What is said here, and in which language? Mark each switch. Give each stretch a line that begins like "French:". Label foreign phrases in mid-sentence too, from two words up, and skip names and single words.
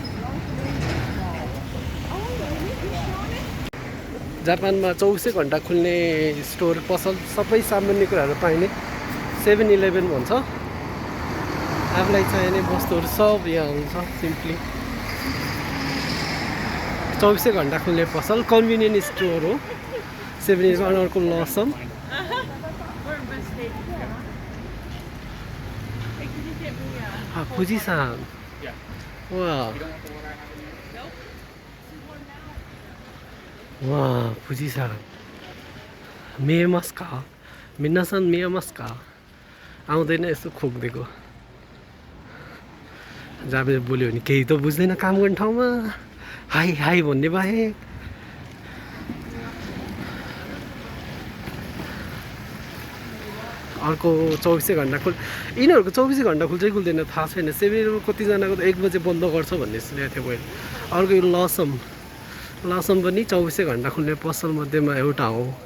Nepali: जापानमा 24 घन्टा खुल्ने स्टोर, पसल, सबै सामान्य कुराहरू पाइने 7-11 भन्छ। आफूलाई चाहिने वस्तुहरू सब यहाँ हुन्छ। सिम्पली 24 घन्टा खुल्ने पसल,
English: convenient store
Nepali: हो। 7-11 अर्को लसम Fujisan.
English: Wow. Wow, Fujisan.
Japanese: 見えますか皆さん見えますか
Nepali: आउँदैन यसो खोक्दिएको जाबे बोल्यो भने केही त बुझ्दैन काम गर्ने ठाउँमा हाई हाई भन्ने बाहेक अर्को 24 घण्टा यिनीहरूको 24 घण्टा खुल्छ कि खुल्दैन थाहा छैन सेभेन कतिजनाको त 1 बजे बन्द गर्छ भन्ने सुनेको थियो मैले अर्को यो लसम पनि 24 घण्टा खुल्ने पसल मध्येमा एउटा हो